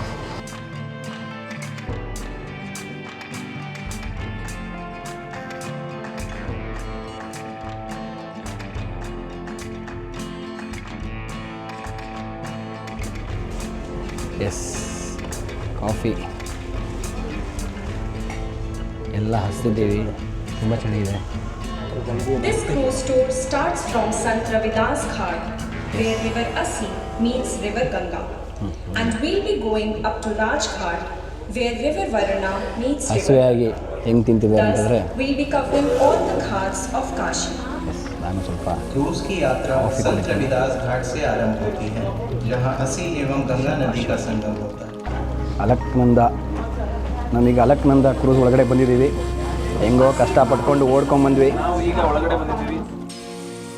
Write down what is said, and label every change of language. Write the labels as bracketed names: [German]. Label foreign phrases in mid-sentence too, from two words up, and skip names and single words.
[Kannada] ಎಸ್, ಕಾಫಿ ಎಲ್ಲ ಹಸ್ತಿದ್ದೀವಿ, ತುಂಬ ಚೆನ್ನಾಗಿದೆ. [English] This cruise tour starts from Sant Ravidas Ghat, where River Assi meets River Ganga, and we'll be going up to Raj Ghat, where River Varna meets River. [Kannada] ಹಸುವಾಗಿ ಹೆಂಗೆ ತಿಂತಿದ್ದಾರೆ ಅಂತಂದರೆ [English] we'll be covering all the ghats of Kashi. [Kannada] ನಾನು ಸ್ವಲ್ಪ [Hindi] क्रूज की यात्रा संत रविदास घाट से आरंभ होती है, जहां अस्सी एवं गंगा नदी का संगम होता है. [Kannada] ಅಲಕ್ನಂದ, ನಾವೀಗ ಅಲಕ್ನಂದ ಕ್ರೂಸ್ ಒಳಗಡೆ ಬಂದಿದ್ದೀವಿ. ಹೆಂಗೋ ಕಷ್ಟಪಟ್ಕೊಂಡು ಓಡ್ಕೊಂಬಂದ್ವಿ. ನಾವು ಈಗ ಒಳಗಡೆ ಬಂದಿದ್ದೀವಿ.